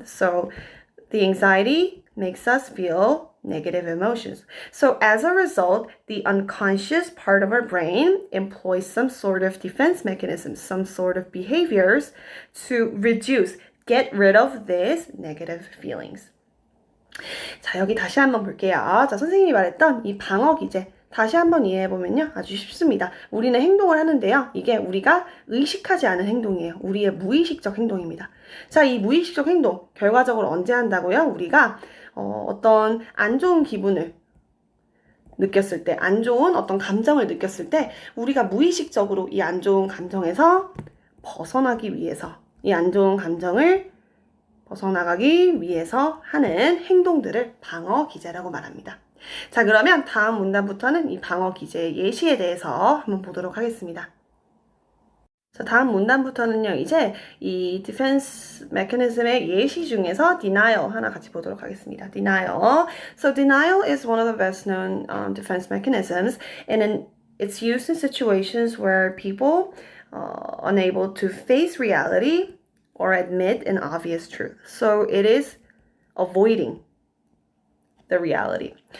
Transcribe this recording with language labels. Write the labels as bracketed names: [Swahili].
[English] So, the anxiety makes us feel negative emotions. So as a result, the unconscious part of our brain employs some sort of defense mechanism, some sort of behaviors to get rid of these negative feelings. [Korean] 자, 여기 다시 한번 볼게요. 자, 선생님이 말했던 이 방어 기제. 다시 한번 이해해보면요. 아주 쉽습니다. 우리는 행동을 하는데요. 이게 우리가 의식하지 않은 행동이에요. 우리의 무의식적 행동입니다. 자, 이 무의식적 행동, 결과적으로 언제 한다고요? 우리가 어떤 안 좋은 기분을 느꼈을 때, 안 좋은 어떤 감정을 느꼈을 때, 우리가 무의식적으로 이 안 좋은 감정에서 벗어나기 위해서, 이 안 좋은 감정을 벗어나가기 위해서 하는 행동들을 방어 기제라고 말합니다. 자, 그러면 다음 문단부터는 이 방어 기제의 예시에 대해서 한번 보도록 하겠습니다. 자, 다음 문단부터는요, 이제 이 디펜스 메커니즘의 예시 중에서 denial 하나 같이 보도록 하겠습니다. [English] denial. So denial is one of the best known defense mechanisms, and it's used in situations where people unable to face reality or admit an obvious truth. So it is avoiding the reality.